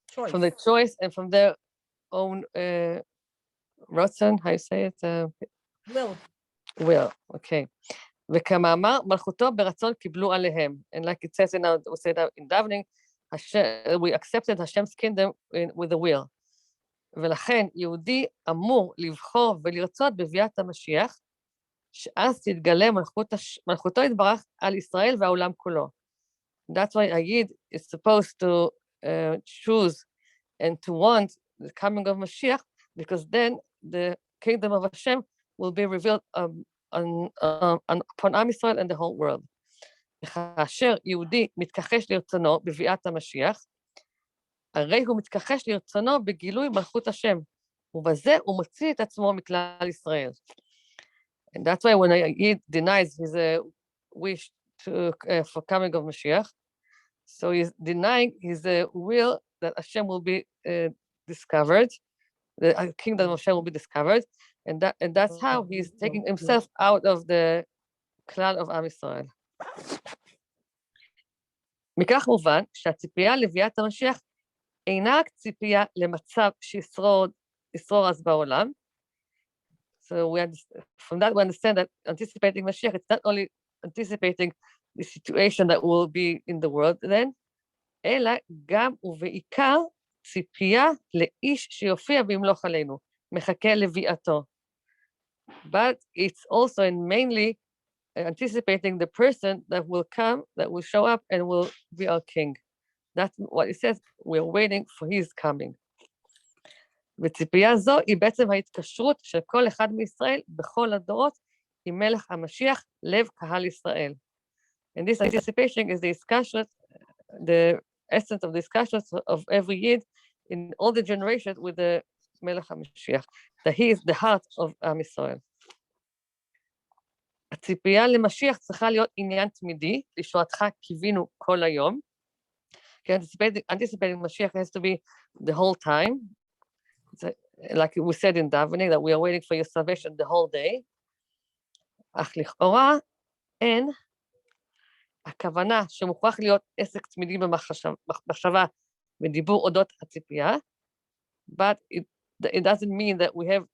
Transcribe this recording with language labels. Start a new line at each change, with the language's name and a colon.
English: From the choice and from their own rotzen, how you say it? Will, okay.
Hebrew: וכמאמר, מלכותו ברצון קיבלו עליהם.
English: And like it says in davening, we accepted Hashem's kingdom with a will.
Hebrew: ולכן יהודי אמור לבחור ולרצות בביאת המשיח, שאז תתגלה מלכותו יתברך על ישראל והעולם כולו.
English: That's why a Yid is supposed to choose and to want the coming of Mashiach, because then the kingdom of Hashem will be revealed upon Am Yisrael and the whole world.
Hebrew: כאשר יהודי מתכחש לרצונו בביאת המשיח, הרי הוא מתכחש לרצונו בגילוי מלכות השם, ובזה הוא מוציא את עצמו מכלל ישראל.
English: And that's why when a Yid denies his wish for coming of Mashiach, so he's denying his will that Hashem will be discovered, the kingdom of Hashem will be discovered, and that's how he's taking himself out of the klal of Am Yisrael.
Hebrew: מכך מובן שהציפייה לביאת המשיח אינה רק ציפייה למצב שישרור אז בעולם.
English: So from that we understand that anticipating Mashiach, it's not only anticipating the situation that will be in the world then,
Hebrew: אלא גם ובעיקר ציפייה לאיש שיופיע וימלוך עלינו, מחכה לביאתו.
English: But it's also and mainly anticipating the person that will come, that will show up and will be our king. That's what it says, we're waiting for his coming.
Hebrew: וציפייה זו היא בעצם ההתקשרות של כל אחד מישראל בכל הדורות עם מלך המשיח, לב קהל ישראל.
English: And this anticipation is the discussion, the essence of discussions of every Yid in all the generations with the מלך המשיח, that he is the heart of עם ישראל.
Hebrew: הציפייה למשיח צריכה להיות עניין תמידי, לישועתך קיווינו כל היום.
English: Anticipating Mashiach has to be the whole time. Like we said in davening, that we are waiting for your salvation the whole day.
Hebrew: אך לכאורה אין הכוונה שמוכרח להיות עסק תמידי במחשבה ודיבור אודות הציפייה,
English: but it doesn't mean that we